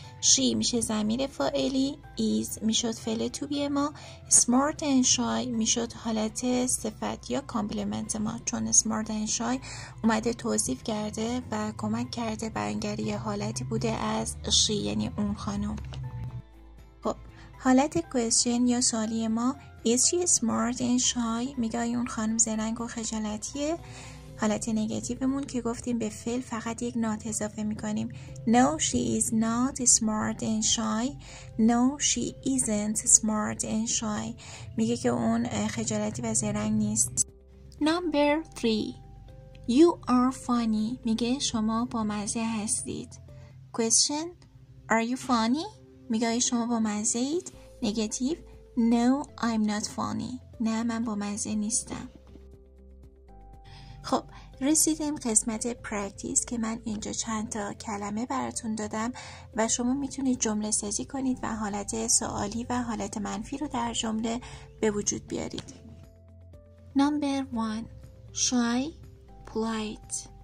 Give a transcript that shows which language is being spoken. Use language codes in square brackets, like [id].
[fa] she میشه ضمیر فاعلی، is میشد فعل to be ما، smart and shy میشد حالت صفت یا کامپلمنت ما، چون smart and shy اومده توصیف کرده و کمک کرده بیانگر یه حالتی بوده از she یعنی اون خانم. خب حالت question یا سوالی ما [en] is she smart and shy؟ [fa] میگه اون خانم زرنگ و خجالتیه. حالت نگاتیومون که گفتیم به فعل فقط یک not اضافه میکنیم. [en] No she is not smart and shy. No she isn't smart and shy. [fa] میگه که اون خجالتی و زرنگ نیست. [en] Number 3 You are funny. [fa] میگه شما با مزه هستید. [en] Question Are you funny؟ [fa] میگه شما با مزه اید. [en] Negative No I'm not funny. [fa] نه من با مزه نیستم. خب رسیدیم قسمت پرکتیس که من اینجا چند تا کلمه براتون دادم و شما میتونید جمله سازی کنید و حالت سوالی و حالت منفی رو در جمله به وجود بیارید. [en] Number 1 Shy polite.